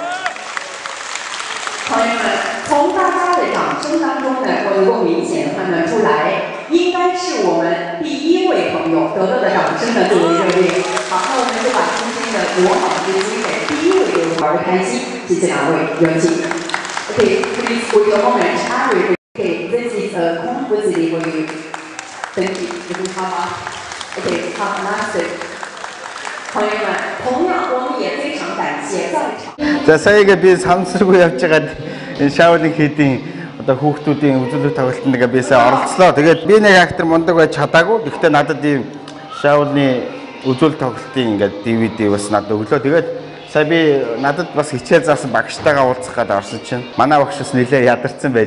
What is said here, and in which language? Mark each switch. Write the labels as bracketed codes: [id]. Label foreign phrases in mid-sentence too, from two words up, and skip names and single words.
[zh] 朋友们，从大家的掌声当中呢，我能够明显的判断出来，应该是我们第1位朋友得到的掌声呢最为热烈。好，那我们就把今天的国宝之星给第1位的玩的开心，谢谢2位，有请。 [en] Okay, please for your moment, I will. Okay, this is a composition for you. Thank you. This is Papa. Okay, have a nice day. [zh] 朋友们，同样我们也非常感谢在场。 [mn] За саяга би самсргүй явж байгаад энэ шаулын хийдийн одоо хүүхдүүдийн үзүүлэлт тоглолтод нэг бисээ оролцлоо. Тэгээд би нэг актер мундаг байж чадаагүй. Гэхдээ надад ийм шаулны үзүүлэлт тоглолтын ингээд DVD бас надад өглөө. Тэгээд сая би надад бас хичээл заасан багштайгаа уулзах гээд орсон чинь манай багш бас нэлээд ядарсан байж.